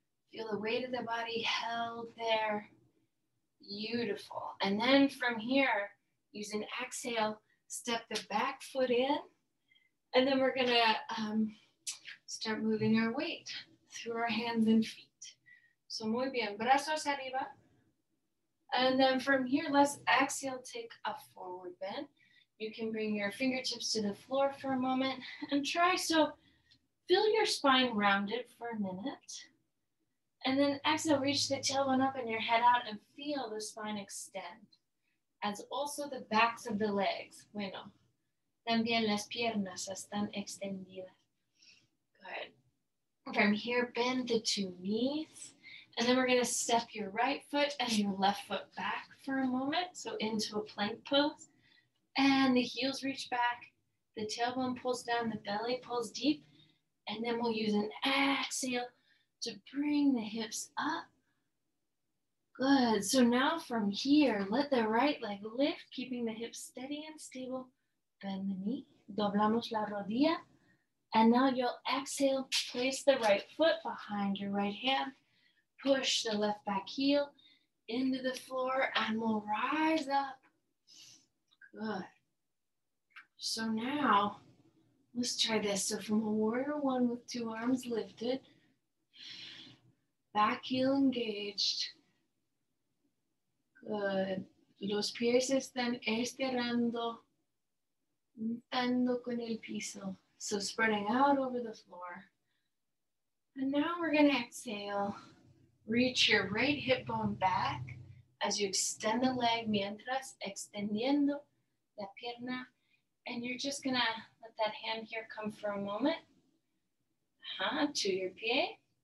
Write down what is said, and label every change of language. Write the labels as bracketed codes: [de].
[en] Feel the weight of the body held there. Beautiful. And then from here, use an exhale, step the back foot in, and then we're gonna start moving our weight through our hands and feet. [es] So muy bien, brazos arriba. [en] And then from here, let's exhale, take a forward bend. You can bring your fingertips to the floor for a moment and try. So feel your spine rounded for a minute. And then exhale, reach the tailbone up and your head out and feel the spine extend. As also the backs of the legs. [es] Bueno, también las piernas están extendidas. [en] Good. From here, bend the two knees. And then we're going to step your right foot and your left foot back for a moment. So into a plank pose. And the heels reach back. The tailbone pulls down. The belly pulls deep. And then we'll use an exhale to bring the hips up. Good. So now from here, let the right leg lift, keeping the hips steady and stable. Bend the knee. [es] Doblamos la rodilla. [en] And now you'll exhale. Place the right foot behind your right hand. Push the left back heel into the floor and we'll rise up. Good. So now, let's try this. So from a warrior one with two arms lifted, back heel engaged. Good. [es] Los pies están estirando, juntando con el piso. [en] So spreading out over the floor. And now we're going to exhale. Reach your right hip bone back as you extend the leg [es] mientras extendiendo la pierna. [en] And you're just going to let that hand here come for a moment. To your pie.